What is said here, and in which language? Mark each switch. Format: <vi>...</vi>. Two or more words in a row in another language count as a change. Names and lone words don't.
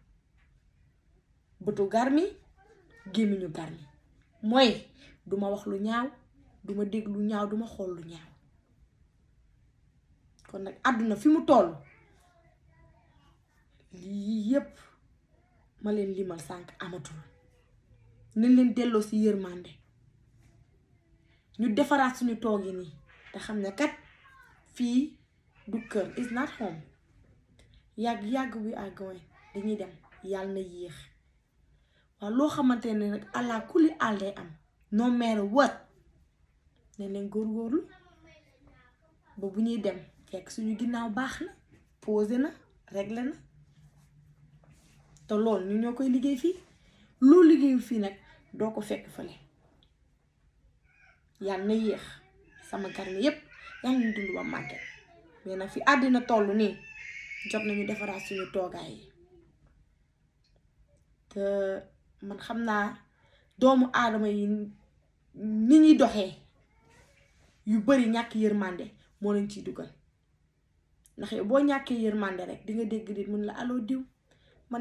<wo>bëtu Garmi gémmiñu Garmi mooy duma wax lu ñaaw duma dégg lu ñaaw duma xool lu ñaaw kon nag àdduna fi mu toll lii yépp ma leen limal sànk amatul nañ leen delloo ci yërmande ñu defaraat suñu toogi nii te xam ne kat fii du kër</wo> <en>is not home</en> <wo>yàgg</wo> <en>we are going</en> <wo>dañuy dem yàlla na yéex waaw loo xamante ne nag àlla kulli àll day am</wo> <en>no matter what</en> <wo>ne leen góorgóorlu ba bu ñuy dem fekk suñu ginnaaw baax na posé na réglé na te loolu ñu ñoo koy liggéey fii loo liggéeyu fii nag doo ko fekk fële yàlla na yéex sama Garmi yépp yàlla na dund ba màgget mais nag fi àddina toll nii jot nañu defaraat suñu toogaay yi te man xam naa doomu aadama yi ni ñuy doxee yu bari ñàkk yërmande moo leen ciy dugal ndax yow boo ñàkkee yërmande rek di nga dégg nit mun la allo diw man de</wo>